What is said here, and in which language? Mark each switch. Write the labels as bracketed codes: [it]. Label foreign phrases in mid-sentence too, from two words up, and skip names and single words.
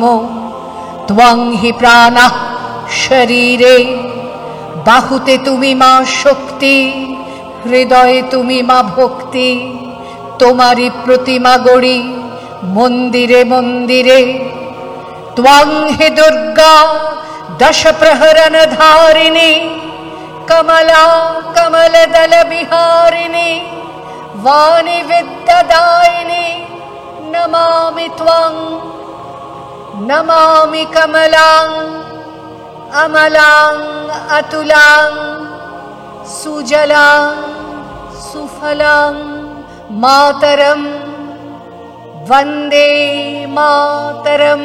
[sa] ত্বং হি প্রাণঃ শরীরে, [bn] বাহুতে তুমি মা শক্তি, হৃদয়ে তুমি মা ভক্তি। তোমারই প্রতিমা গড়ি মন্দিরে মন্দিরে। [sa] ত্বং হি দুর্গা দশ প্রহরণ ধারিণী, কমলা কমলদল বিহারিণী, वाणी विद्यादायिनी। नमामि त्वं नमामि कमलां अमलां अतुलां सुजलां सुफलां मातरं वन्दे मातरं।